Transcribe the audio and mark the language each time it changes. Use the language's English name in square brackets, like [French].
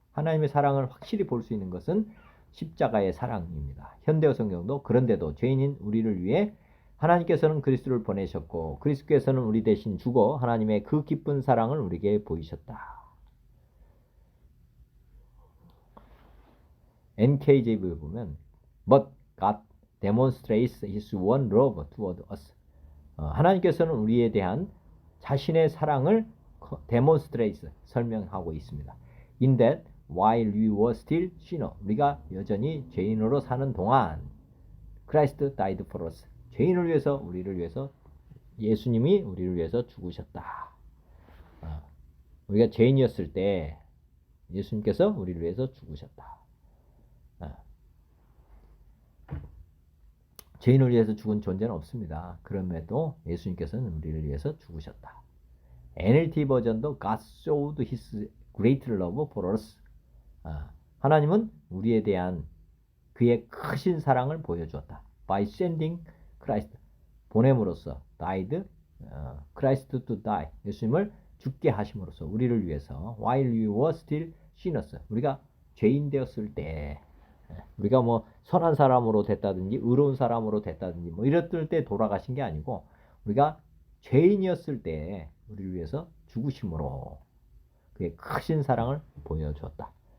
[Korean] 하나님의 사랑을 확실히 볼 수 있는 것은 십자가의 사랑입니다. 현대어 성경도 그런데도 죄인인 우리를 위해 하나님께서는 그리스도를 보내셨고 그리스도께서는 우리 대신 죽어 하나님의 그 기쁜 사랑을 우리에게 보이셨다. [English] NKJV 보면 But God demonstrates His one love toward us. [Korean] 하나님께서는 우리에 대한 자신의 사랑을 demonstrate 설명하고 있습니다. [English] In that while we were still sinner, [Korean] 우리가 여전히 죄인으로 사는 동안 [English] Christ died for us. [Korean] 죄인을 위해서 우리를 위해서 예수님이 우리를 위해서 죽으셨다. 우리가 죄인이었을 때 예수님께서 우리를 위해서 죽으셨다. 죄인을 위해서 죽은 존재는 없습니다. 그럼에도 예수님께서는 우리를 위해서 죽으셨다. [English] NLT 버전도 God showed His great love for us. [Korean] 하나님은 우리에 대한 그의 크신 사랑을 보여주었다. [English] By sending Christ. [Korean] 보냄으로써 [English] died, Christ to die. [Korean] 예수님을 죽게 하심으로써 우리를 위해서 [English] while we were still sinners. [Korean] 우리가 죄인 되었을 때 우리가 뭐 선한 사람으로 됐다든지 의로운 사람으로 됐다든지 뭐 이랬을 때 돌아가신 게 아니고 우리가 죄인이었을 때 우리를 위해서 죽으심으로 그의 크신 사랑을 보여주었다.